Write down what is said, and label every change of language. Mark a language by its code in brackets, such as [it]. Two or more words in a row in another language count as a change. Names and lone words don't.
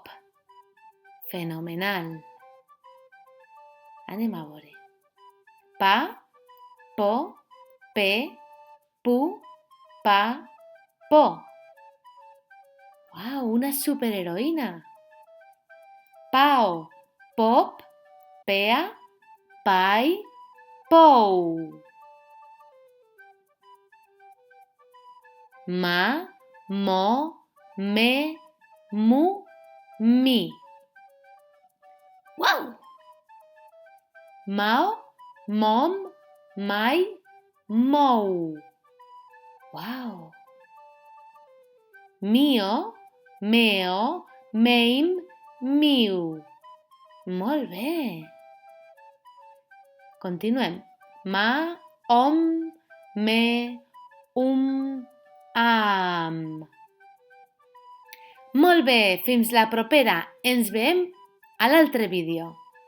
[ca] Fenomenal. Anem a veure. Pa, Po, Pe, Pu, Pa, Po. Uau, una superheroïna. Pau, Pop, Pea, Pai, Pou. Ma, Mo, Me, Mu, Mi. Uau! Mao, Mom, Mai, Mou. Uau! Mio, Meo, Meim, Miu. Molt bé. Continuem. Ma, Om, Me, Am. Molt bé, fins la propera. Ens veiem a l'altre vídeo.